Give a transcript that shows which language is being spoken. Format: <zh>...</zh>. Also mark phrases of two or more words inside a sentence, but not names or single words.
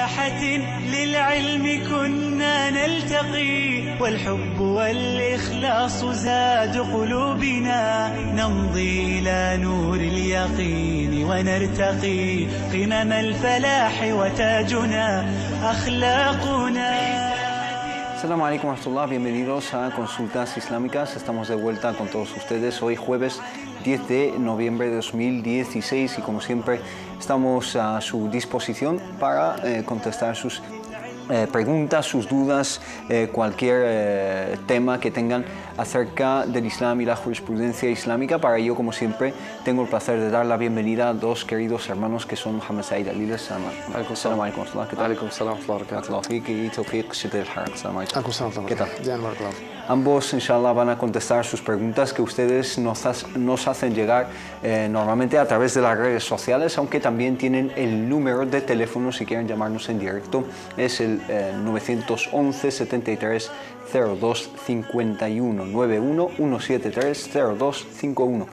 <ar>ساحة للعلم كنا نلتقي والحب والإخلاص زاد قلوبنا نمضي إلى نور اليقين ونرتقي قمم الفلاح وتاجنا أخلاقنا. السلام عليكم ورحمة الله,</ar> <es>bienvenidos a Consultas Islámicas. Estamos de vuelta con todos ustedes hoy jueves 10 de noviembre de 2016 y como siempre estamos a su disposición para contestar sus preguntas, sus dudas, cualquier tema que tengan acerca del Islam y la jurisprudencia islámica. Para ello, como siempre, tengo el placer de dar la bienvenida a dos queridos hermanos que son Mohamed Said Ali.</es> <ar>السلام عليكم ورحمة الله.</ar> <es>¿Qué tal?</es> <ar>عليكم السلام ورحمة الله.</ar> <es>Y Tawfiq Shidil Harak.</es> <ar>السلام عليكم.</ar> <es>¿Qué tal? Ambos, inshallah, van a contestar sus preguntas que ustedes nos hacen llegar normalmente a través de las redes sociales, aunque también tienen el número de teléfono si quieren llamarnos en directo. Es el 911 73 02 51 91 173 02 51.</es>